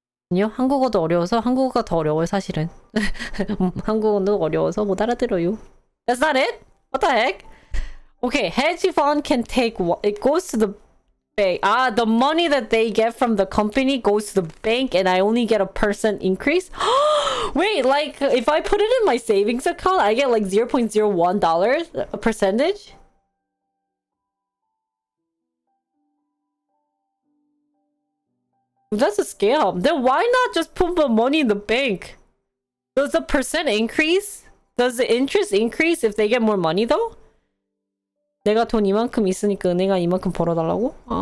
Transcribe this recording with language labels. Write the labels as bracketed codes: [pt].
[ko] 아니요, 한국어도 어려워서 한국어가 더 어려워요, 사실은. 한국어도 어려워서 못 알아들어요. [en] That's not it? What the heck? Okay, hedge fund can take... It goes to the bank. The money that they get from the company goes to the bank and I only get a % increase? Wait, like, if I put it in my savings account, I get like $0.01 a percentage? That's a scam. Then why not just put the money in the bank? Does the % increase? Does the interest increase if they get more money though? [ko] 내가 돈 이만큼 있으니까 은행아 이만큼 벌어달라고?